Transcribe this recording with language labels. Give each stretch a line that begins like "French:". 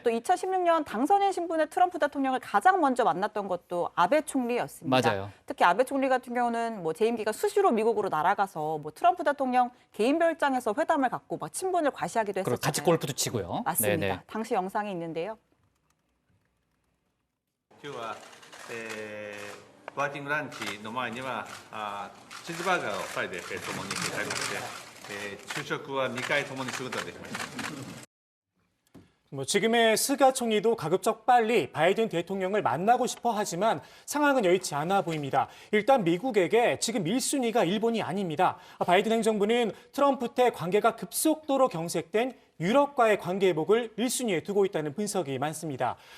Korean: 또 2016년 당선인 신분의 트럼프 대통령을 가장 먼저 만났던 것도 아베 총리였습니다. 맞아요. 특히 아베 총리 같은 경우는 재임 기간 수시로 미국으로 날아가서 트럼프 대통령 개인 별장에서 회담을 갖고 친분을 과시하기도 했었잖아요. 같이 골프도 치고요. 맞습니다. 네네. 당시 영상이 있는데요.
Japanese: 今日は、ワーキングランチの前にはチーズバーガーを2人で共にいただきまして、昼食は2回共にすることができました。
Korean: 지금의 스가 총리도 가급적 빨리 바이든 대통령을 만나고 싶어 하지만 상황은 여의치 않아 보입니다. 일단 미국에게 지금 1순위가 일본이 아닙니다. 바이든 행정부는 트럼프 때 관계가 급속도로 경색된 유럽과의 관계 회복을 1순위에 두고 있다는 분석이 많습니다.